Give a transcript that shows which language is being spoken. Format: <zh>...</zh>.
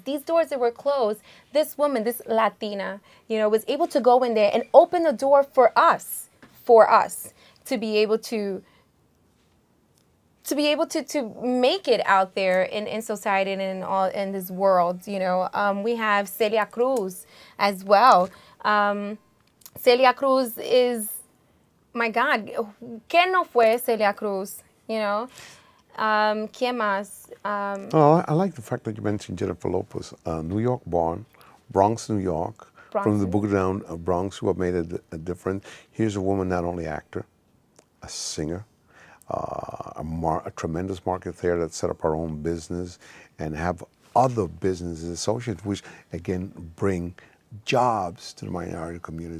<en>These doors that were closed, this woman, this Latina, was able to go in there and open the door for us to be able to make it out there in society and in this world. We have Celia Cruz as well. Celia Cruz is, my God,</en> <es>¿Qué no fue Celia Cruz? ¿Quién más?</es> <en>Well, I like the fact that you mentioned Jennifer Lopez, New York born, Bronx, New York, from the Boogie Down Bronx, who have made a difference. Here's a woman, not only actor, a singer, a tremendous market there that set up our own business and have other businesses associated, which again bring jobs to the minority community.</en>